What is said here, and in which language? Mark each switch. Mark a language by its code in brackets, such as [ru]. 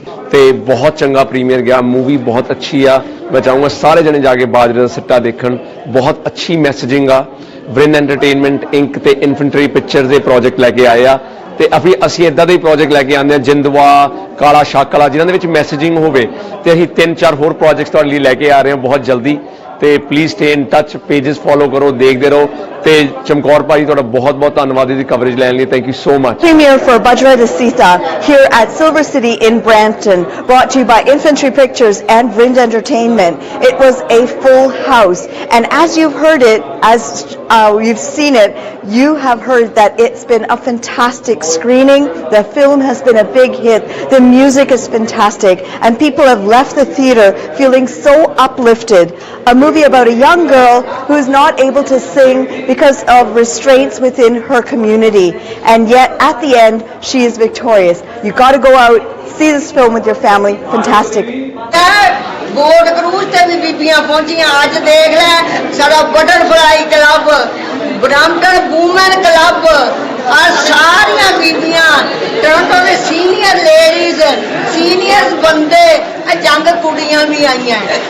[pa] ਤੇ ਬਹੁਤ ਚੰਗਾ ਪ੍ਰੀਮੀਅਰ ਗਿਆ ਮੂਵੀ ਬਹੁਤ ਅੱਛੀ ਆ ਮੈਂ ਚਾਹੂੰਗਾ ਸਾਰੇ ਜਣੇ ਜਾ ਕੇ ਬਾਜਰੇ ਦਾ ਸਿੱਟਾ ਦੇਖਣ ਬਹੁਤ ਅੱਛੀ ਮੈਸੇਜਿੰਗ ਆ ਵਰਿਨ ਐਂਟਰਟੇਨਮੈਂਟ ਇੰਕ ਤੇ ਇਨਫੈਂਟਰੀ ਪਿਕਚਰਸ ਦੇ ਪ੍ਰੋਜੈਕਟ ਲੈ ਕੇ ਆਏ ਆ ਤੇ ਅਸੀਂ ਇਦਾਂ ਦੇ ਪ੍ਰੋਜੈਕਟ ਲੈ ਕੇ ਆਉਂਦੇ ਆ ਜਿੰਦਵਾ ਕਾਲਾ ਸ਼ਾਕਲਾ ਜਿਨ੍ਹਾਂ ਦੇ ਵਿੱਚ ਮੈਸੇਜਿੰਗ ਹੋਵੇ ਤੇ ਅਸੀਂ 3-4 ਹੋਰ ਪ੍ਰੋਜੈਕਟਸ ਤੁਹਾਡੇ ਲਈ ਲੈ ਕੇ ਆ ਰਹੇ ਹਾਂ ਬਹੁਤ ਜਲਦੀ ਤੇ [en] please stay in touch [pa] pages follow ਕਰੋ ਦੇਖਦੇ ਰਹੋ ਤੇ ਚਮਕੌਰ ਭਾਈ ਤੁਹਾਡਾ ਬਹੁਤ ਬਹੁਤ ਧੰਨਵਾਦ ਇਹਦੀ ਕਵਰੇਜ ਲੈਣ ਲਈ thank you so much [en] Premiere for Bajra de Sita here at Silver City in Brampton, brought to you by Infantry Pictures and Vrind Entertainment. It was a full house, and as you've heard it, as you've seen it, you have heard that it's been a fantastic screening. The film has been a big hit. The music is fantastic, and people have left the theater feeling so uplifted. A movie about a young girl who's not able to sing because of restraints within her community, and yet at the end she is victorious. You got to go out, see this film with your family. Fantastic. [pa] Board cruise ਤੇ ਵੀ ਬੀਬੀਆਂ ਪਹੁੰਚੀਆਂ ਅੱਜ ਦੇਖ ਲੈ ਸਾਡਾ butterfly club ਬ੍ਰਾਂਪਟਨ woman club ਆ ਸਾਰੀਆਂ ਬੀਬੀਆਂ ਟੋਰਾਂਟੋ ਦੇ ਸੀਨੀਅਰ ਲੇਡੀਜ਼ ਸੀਨੀਅਰ ਬੰਦੇ ਜੰਗ ਕੁੜੀਆਂ ਵੀ ਆਈਆਂ